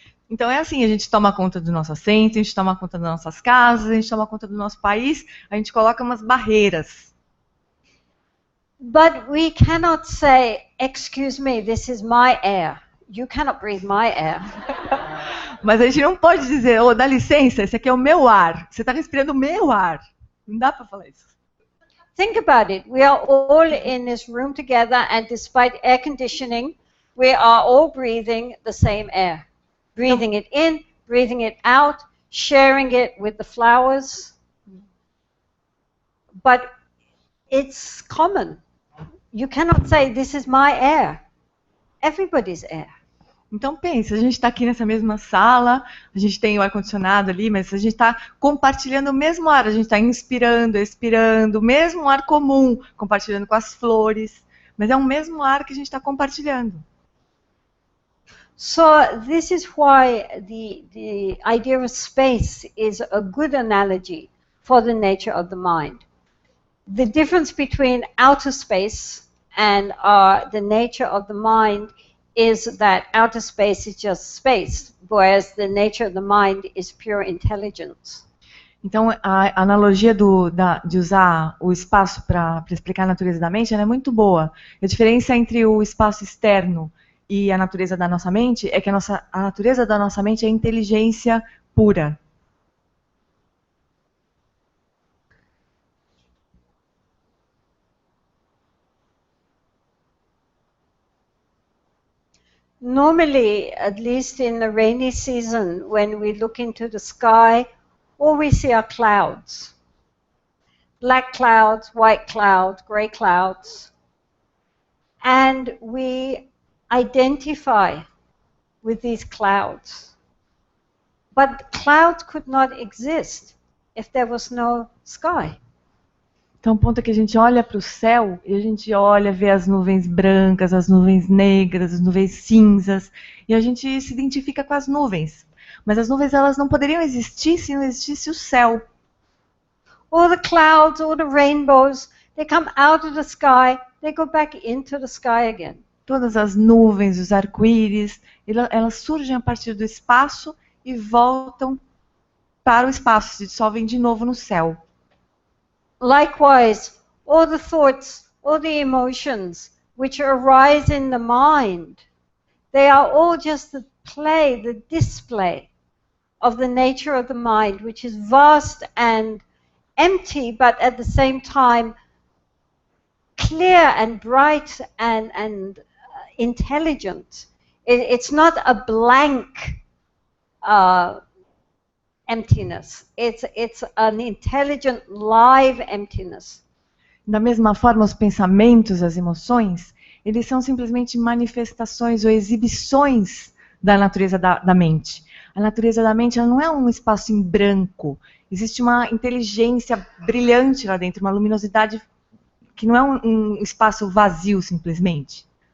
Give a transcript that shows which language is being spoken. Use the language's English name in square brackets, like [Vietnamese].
[Portuguese] Então é assim, a gente toma conta do nosso assento, a gente toma conta das nossas casas, a gente toma conta do nosso país, a gente coloca umas barreiras. [English] But we cannot say, excuse me, this is my air. You cannot breathe my air. [Portuguese] Mas a gente não pode dizer, dá licença, esse aqui é o meu ar. Você está respirando o meu ar. Não dá para falar isso. [English] Think about it. We are all in this room together, and despite air conditioning, we are all breathing the same air. Breathing it in, breathing it out, sharing it with the flowers. But it's common. You cannot say, this is my air. Everybody's air. [Portuguese] Então pensa, a gente está aqui nessa mesma sala, a gente tem o ar-condicionado ali, mas a gente está compartilhando o mesmo ar, a gente está inspirando, expirando, o mesmo ar comum, compartilhando com as flores, mas é o mesmo ar que a gente está compartilhando. [English] So this is why the idea of space is a good analogy for the nature of the mind. The difference between outer space and the nature of the mind is that outer space is just space, whereas the nature of the mind is pure intelligence. [Portuguese] Então, a analogia de usar o espaço para explicar a natureza da mente, ela é muito boa. A diferença entre o espaço externo e a natureza da nossa mente é que a natureza da nossa mente é inteligência pura. [English] Normally, at least in the rainy season, when we look into the sky, all we see are clouds. Black clouds, white clouds, gray clouds. And we identify with these clouds. But clouds could not exist if there was no sky. [Portuguese] Então, o ponto é que a gente olha para o céu e a gente olha, vê as nuvens brancas, as nuvens negras, as nuvens cinzas, e a gente se identifica com as nuvens. Mas as nuvens, elas não poderiam existir se não existisse o céu. [English] All the clouds, all the rainbows, they come out of the sky, they go back into the sky again. [Portuguese] Todas as nuvens, os arco-íris, elas surgem a partir do espaço e voltam para o espaço, se dissolvem de novo no céu. [English] Likewise, all the thoughts, all the emotions which arise in the mind, they are all just the play, the display of the nature of the mind, which is vast and empty, but at the same time clear and bright and intelligent. It's not a blank emptiness. It's an intelligent, live emptiness. [Portuguese] Da mesma forma, os pensamentos, as emoções, eles são simplesmente manifestações ou exibições da natureza da mente. A natureza da mente, ela não é um espaço em branco. Existe uma inteligência brilhante lá dentro, uma luminosidade que não é um espaço vazio, simplesmente.